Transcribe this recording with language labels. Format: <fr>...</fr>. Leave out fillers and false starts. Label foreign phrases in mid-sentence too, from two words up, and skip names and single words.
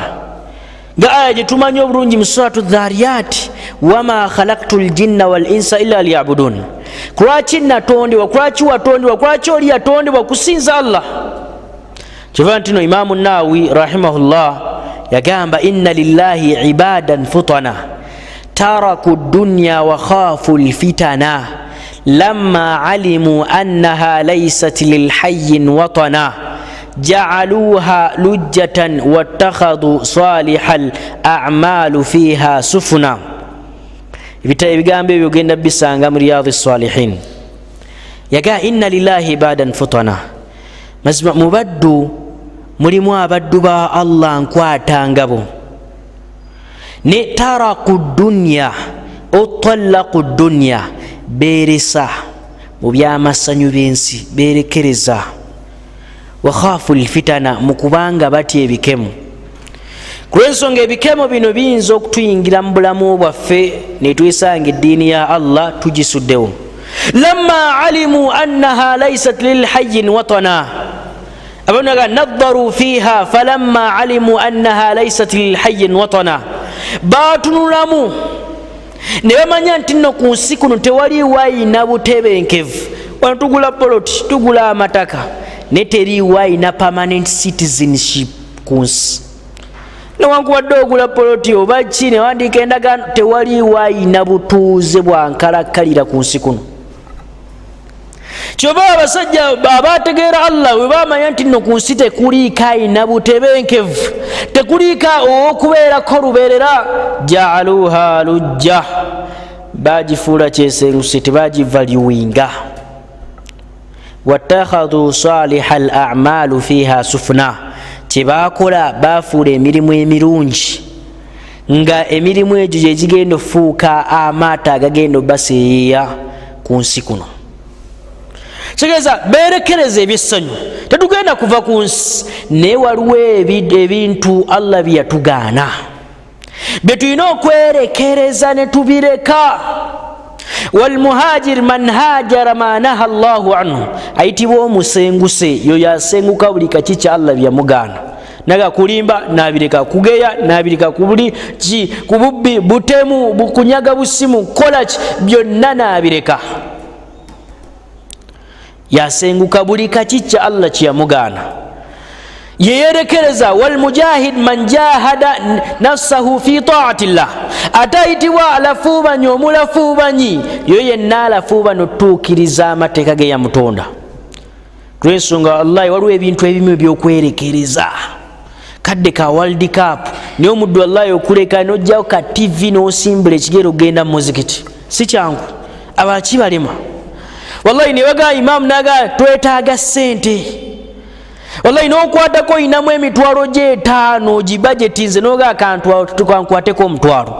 <lg>Nga aya gyetumanyi obulungi mu suratu Dhariyat,</lg> <ar>وما خلقت الجن والإنس إلا ليعبدون.</ar> <lg>Kulwaki natondebwa, kulwaki watondebwa, kulwaki oli yatondebwa? Kusinza Allah. Kyova ntino</lg> <ar>Imamu Nawawi rahimahullah yagamba إن لله عبادا فطنا تركوا دنيا وخافوا الفتنا لما علموا أنها ليست لحي وطنا جعلوها لجة واتخذوا صالح الأعمال فيها سفنا.</ar> <lg>Ebigambo ebyo genda bisanga mu Riyadhis Salihin. Yaga</lg> <ar>إن لله عبادا فطنا,</ar> <lg>mazima mubaddu mulimu abaddu ba Allah nkwatangabo, ne</lg> <ar>تركوا دنيا طلقوا دنيا,</ar> <lg>beeresa mu byamasanyu byensi, beerekereza.</lg> <ar>وخافوا الفتنا,</ar> <lg>mu kubanga batya ebikemu. Kulwensonga ebikemo bino biyinza okutuyingira mu bulamu bwaffe ne twesanga eddiini ya Allah tugisuddewo.</lg> <ar>لما علموا أنها ليست لحي وطنا,</ar> <lg>abonaga</lg> <ar>نظروا فيها فلما علموا أنها ليست لحي وطنا,</ar> <lg>batunulamu ne bamanya nti nno ku nsi kuno tewaliwo ayina butebenkevu. Wano tugula poloti, tugula amataka, ne teriwo ayina</lg> <en>permanent citizenship</en> <lg>ku nsi. Newankubadde ogula poloti oba ki ne wandiika endagaano, tewaliwo ayina butuuze bwankalakkalira ku nsi kuno. kyoba abasajja abategeera Allah bwe bamanya nti nno ku nsi tekuliika ayina butebenkevu, tekuliika ow'okubeerako lubeerera,</lg> <ar>جعلوها لجة,</ar> <lg>bagifuula kyesenguse, tebagivaluwinga.</lg> <ar>واتخذوا صالح الأعمال فيها سفنا,</ar> <lg>kyebakola bafuula emirimu emirungi nga emirimu egyo gyegigenda okufuuka amaato agagenda obaseeyeeya ku nsi kuno. Kitegeeza beerekereza ebyessanyu, tetugenda kuva ku nsi, naye waliwo ebintu Allah bye yatugaana bye tulina okwerekereza ne tubireka.</lg> <ar>والمهاجر من هجر ما نهى الله عنه,</ar> <lg>ayitibwa omusenguse yoyo asenguka buli kaki kya Allah bye yamugaana. Naga kulimba nabireka, kugeya nabireka, kububbi, butemu, bukunyaga busimu, kolaki byonna nabireka. Yasenguka buli kaki kya Allah kye yamugaana, yeyerekereza.</lg> <ar>والمجاهد من جاهد نفسه في طاعة الله,</ar> <lg>atayitibwa alafuubanyi omulafuubanyi yo yenna alafuubana otuukiriza amateeka ge yamutonda. Lwensonga wallahi waliwo ebintu ebimu ebyokwerekereza. Kadde ka World Cup niyo omuddu wallahi okuleka nojjawo ka TV n'osimbula ekigero ogenda mu muzikiti si kyangu, abakibalema wallahi ne baga imam naga twetaaga ssente, wallahi n'okwatako oyinamu emitwalo gye 5 gibajeti noga akantu tukankwateko omutwalo.</lg>